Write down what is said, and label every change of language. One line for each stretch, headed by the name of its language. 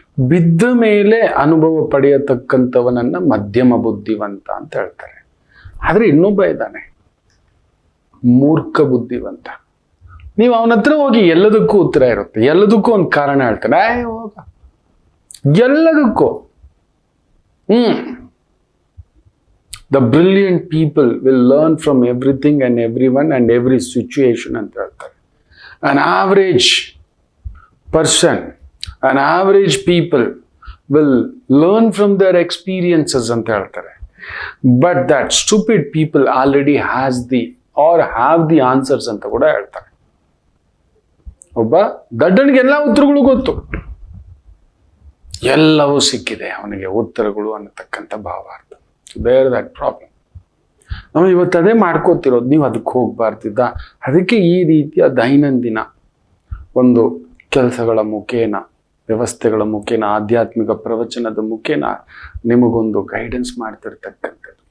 Kannada: ಬಿದ್ದ ಮೇಲೆ ಅನುಭವ ಪಡೆಯತಕ್ಕಂಥವನನ್ನ ಮಧ್ಯಮ ಬುದ್ಧಿವಂತ ಅಂತ ಹೇಳ್ತಾರೆ. ಆದ್ರೆ ಇನ್ನೊಬ್ಬ ಇದ್ದಾನೆ, ಮೂರ್ಖ ಬುದ್ಧಿವಂತ. ನೀವು ಅವನ ಹತ್ರ ಹೋಗಿ ಎಲ್ಲದಕ್ಕೂ ಉತ್ತರ ಇರುತ್ತೆ, ಎಲ್ಲದಕ್ಕೂ ಒಂದು ಕಾರಣ ಹೇಳ್ತಾನೆ, ಹೋಗ ಎಲ್ಲದಕ್ಕೂ.
English: The brilliant people will learn from everything and everyone and every situation
Kannada: ಅಂತ ಹೇಳ್ತಾರೆ.
English: An average person, an average people will learn from their experiences
Kannada: ಅಂತ ಹೇಳ್ತಾರೆ.
English: But that stupid people already have the answers
Kannada: ಅಂತ ಕೂಡ ಹೇಳ್ತಾರೆ. ಒಬ್ಬ ದಡ್ಡನಿಗೆ ಎಲ್ಲ ಉತ್ತರಗಳು ಗೊತ್ತು, ಎಲ್ಲವೂ ಸಿಕ್ಕಿದೆ ಅವನಿಗೆ ಉತ್ತರಗಳು ಅನ್ನತಕ್ಕಂಥ ಭಾವಾರ್ಥ. ಬೇರೆ
English: That problem.
Kannada: ನಾವು ಇವತ್ತು ಅದೇ ಮಾಡ್ಕೋತಿರೋದು, ನೀವು ಅದಕ್ಕೆ ಹೋಗ್ಬಾರ್ದಿದ್ದ. ಅದಕ್ಕೆ ಈ ರೀತಿಯ ದೈನಂದಿನ ಒಂದು ಕೆಲಸಗಳ ಮುಖೇನ, ವ್ಯವಸ್ಥೆಗಳ ಮುಖೇನ, ಆಧ್ಯಾತ್ಮಿಕ ಪ್ರವಚನದ ಮುಖೇನ ನಿಮಗೊಂದು ಗೈಡೆನ್ಸ್ ಮಾಡ್ತಿರ್ತಕ್ಕಂಥದ್ದು.